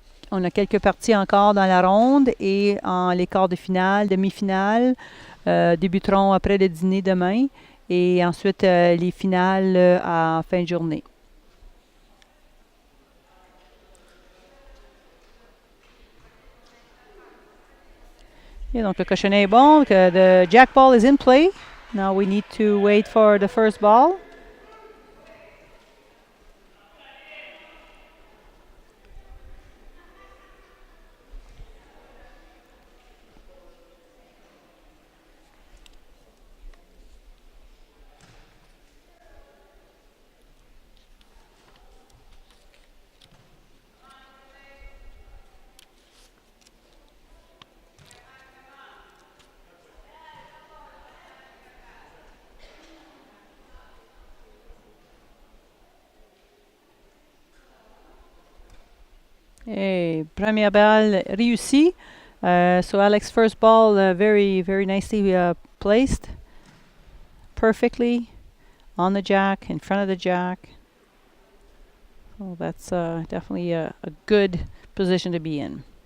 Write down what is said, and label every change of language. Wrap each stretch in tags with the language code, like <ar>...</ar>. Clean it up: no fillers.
<fr>on a quelques parties encore dans la ronde et les quarts de finale, demi-finale débuteront après le dîner demain et ensuite les finales en fin de journée. Et donc le cochonnet est bon.</fr> <en>The jack ball is in play. Now we need to wait for the first ball.</en> <fr>Et première balle réussie.</fr> <en>So Alex's first ball very, very nicely placed. Perfectly on the jack, in front of the jack. So that's definitely a good position to be in.</en>